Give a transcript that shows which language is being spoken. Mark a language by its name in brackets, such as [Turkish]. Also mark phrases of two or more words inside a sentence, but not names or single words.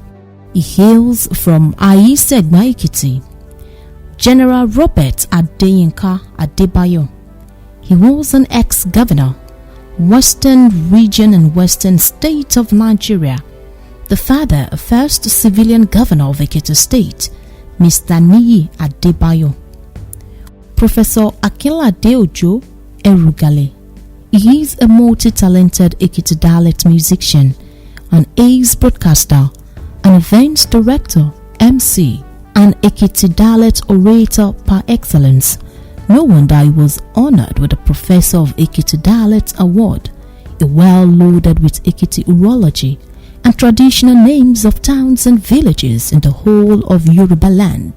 [English] He hails from Ayi-Segba, Ekiti. General Robert Adeyinka Adebayo. He was an ex-governor, Western Region and Western State of Nigeria. The father of first civilian governor of Ekiti State, Mr. Niyi Adebayo. Professor Akinlade Ojo Erugale. He is a multi-talented Ekiti dialect musician, an ace broadcaster, an events director, MC, and Ekiti dialect orator par excellence. No wonder he was honored with the Professor of Ekiti Dialect Award, a well loaded with Ekiti urology and traditional names of towns and villages in the whole of Yoruba land.